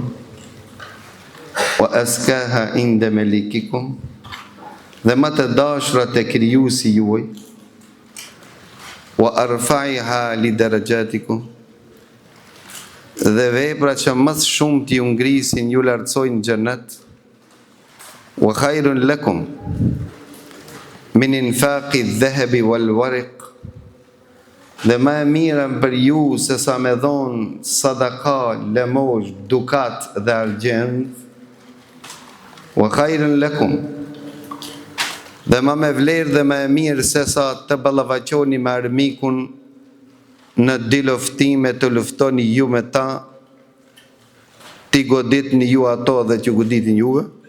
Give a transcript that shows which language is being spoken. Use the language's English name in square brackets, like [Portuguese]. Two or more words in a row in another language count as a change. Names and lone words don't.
[Arabic] وأزكاها عند مليككم. [Albanian] Dhe më të dashura te krijuesi juaj. [Arabic] وأرفعها لدرجاتكم. [Albanian] Dhe vepra që më shumë t'ju ngrisin, ju lartësojnë në xhenet. [Arabic] وخير لكم من إنفاق الذهب والورق. [Albanian] dhe më e mirën për ju se sa me dhonë sadaka, lëmosh, dukat dhe argjend, [Arabic] وخير لكم, [Albanian] dhe më me vlerë dhe më e mirë se sa të ballafaqoni me armikun në dy luftime, të luftoni ju me ta, ti goditni ju ato dhe që goditin juve.